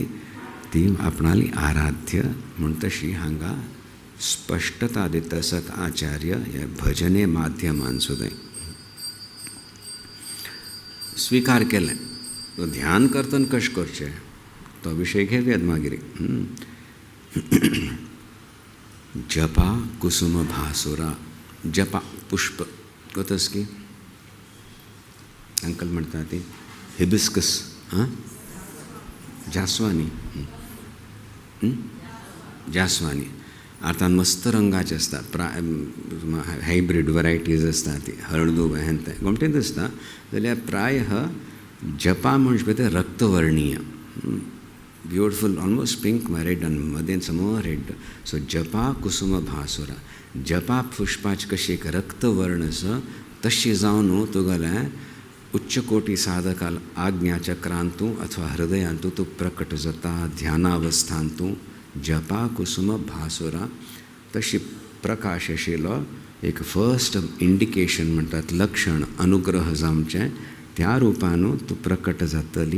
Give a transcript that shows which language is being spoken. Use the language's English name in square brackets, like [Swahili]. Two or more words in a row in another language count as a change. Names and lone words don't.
[Konkani] ती आपणाली आराध्य म्हूण तशी हांगा स्पश्टता दिता आसात आचार्य ह्या भजने माध्यमान सुद्दां स्विकार केलें. ध्यान करतना कशें करचें तो विशय घेवयात मागीर. [Sanskrit] जपा कुसुम भासुरा. [Konkani] जपा पुष्प कोतस की अंकल म्हणटा ती हिबिस्कस जास्वानी. जास्वानी अर्थात मस्त रंगाचे आसता. [English] hybrid varieties [Konkani] आसता ती हळदू हें तें गमतीत आसता. जाल्यार प्रायः जपा म्हणजे ते रक्तवर्णीय [English] beautiful almost pink red [Konkani] आनी मदें समोर रेड. [Sanskrit] सो जपा कुसुम भासुरा. [Konkani] जपा पुष्पाची कशी एक रक्तवर्ण आसा तशी जावन तुगेल्या उच्च कोटी साधकाल आज्ञाचक्रांतू अथवा हृदयांतू तूं प्रकट जाता. ध्यानावस्थांतू [Sanskrit] जपा कुसुम भासुरा [Konkani] तशी प्रकाश आशिल्लो एक [English] first indication [Konkani] म्हणटात लक्षण अनुग्रह जावचें त्या रुपान तूं प्रकट जातली.